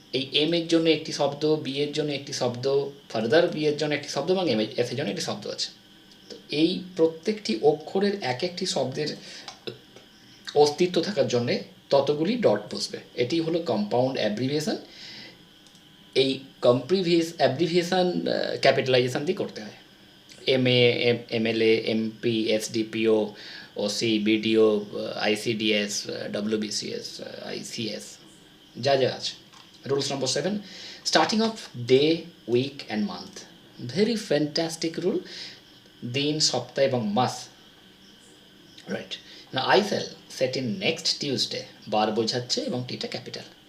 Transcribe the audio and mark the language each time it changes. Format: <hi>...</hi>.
<bn>এই এম এর জন্য একটি শব্দ, বি এর জন্য একটি শব্দ, ফার্দার বি এর জন্য একটি শব্দ এবং এস এর জন্য একটি শব্দ আছে, তো এই প্রত্যেকটি অক্ষরের এক একটি শব্দের অস্তিত্ব থাকার জন্যে ততগুলি ডট বসবে, এটি হলো কম্পাউন্ড অ্যাব্রিভিয়েশন। এই অ্যাব্রিভিয়েশন ক্যাপিটালাইজেশন দিয়ে করতে হয়। MA, MLA, MP, SDPO, OC, BDO, ICDS, WBCS, ICS, যা যা আছে।</bn> <en>Rules number 7, starting of day, week and month. Very fantastic rule.</en> <bn>দিন, সপ্তাহ এবং মাস। Right.</bn> <en>I shall set in next Tuesday,</en> <bn>বার বোঝাচ্ছে এবং টিটা ক্যাপিটাল।</bn>